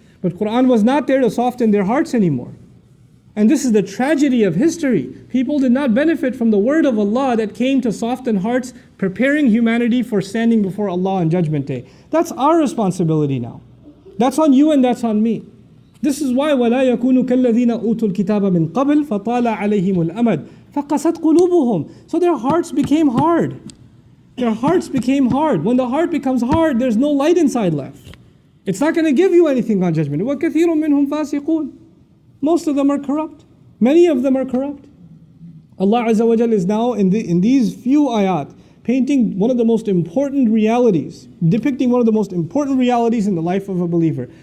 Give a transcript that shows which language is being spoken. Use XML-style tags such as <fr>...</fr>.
<en>But Quran was not there to soften their hearts anymore. And this is the tragedy of history. People did not benefit from the word of Allah that came to soften hearts, preparing humanity for standing before Allah on Judgment Day. That's our responsibility now. That's on you and that's on me. This is why</en> <ar>وَلَا يَكُونُوا كَالَّذِينَ أُوتُوا الْكِتَابَ مِنْ قَبْلِ فَطَالَ عَلَيْهِمُ الْأَمَدُ فَقَسَتْ قُلُوبُهُم.</ar> <en>So their hearts became hard. Their hearts became hard. When the heart becomes hard, there's no light inside left. It's not going to give you anything on judgment.</en> <ar>وَكَثِيرٌ مِّنْهُمْ فَاسِقُونَ.</ar> <en>Most of them are corrupt. Many of them are corrupt. Allah Azza wa Jal is now in these few ayat painting one of the most important realities, depicting one of the most important realities in the life of a believer.</en>